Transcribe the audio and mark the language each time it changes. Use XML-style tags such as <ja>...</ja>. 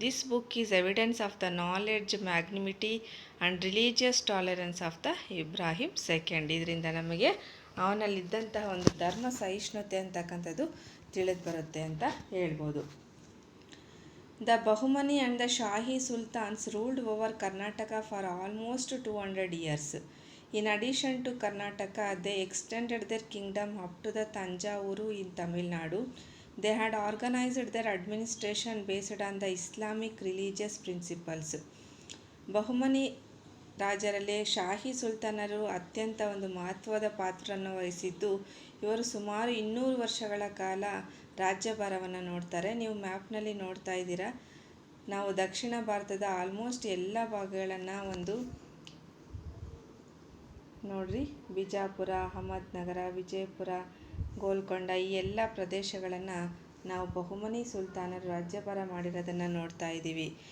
<en>This book is evidence of the knowledge, magnanimity and religious tolerance of the Ibrahim II.</en> <kn>ಇದರಿಂದ ನಮಗೆ ಅವನಲ್ಲಿದ್ದಂತಹ ಒಂದು ಧರ್ಮ ಸಹಿಷ್ಣುತೆ ಅಂತಕ್ಕಂಥದ್ದು ತಿಳಿದು ಬರುತ್ತೆ ಅಂತ ಹೇಳ್ಬೋದು.</kn> <en>The Bahmani and the Shahi sultans ruled over Karnataka for almost 200 years. In addition to Karnataka, they extended their kingdom up to the Tanjavur in Tamil Nadu. They had organized their administration based on the Islamic religious principles.</en> <kn>Bahmani ರಾಜರಲ್ಲಿ ಶಾಹಿ ಸುಲ್ತಾನರು ಅತ್ಯಂತ ಒಂದು ಮಹತ್ವದ ಪಾತ್ರವನ್ನು ವಹಿಸಿದ್ದು, ಇವರು ಸುಮಾರು 200 ವರ್ಷಗಳ ಕಾಲ ರಾಜ್ಯಭಾರವನ್ನು ನೋಡ್ತಾರೆ. ನೀವು ಮ್ಯಾಪ್ನಲ್ಲಿ ನೋಡ್ತಾ ಇದ್ದೀರಾ, ನಾವು ದಕ್ಷಿಣ ಭಾರತದ ಆಲ್ಮೋಸ್ಟ್ ಎಲ್ಲ ಭಾಗಗಳನ್ನು ಒಂದು ನೋಡ್ರಿ, ಬಿಜಾಪುರ, ಅಹಮದ್ನಗರ, ವಿಜಯಪುರ, ಗೋಲ್ಕೊಂಡ ಈ ಎಲ್ಲ ಪ್ರದೇಶಗಳನ್ನು ನಾವು ಬಹುಮನಿ ಸುಲ್ತಾನರು ರಾಜ್ಯಭಾರ ಮಾಡಿರೋದನ್ನು ನೋಡ್ತಾ ಇದ್ದೀವಿ.</kn>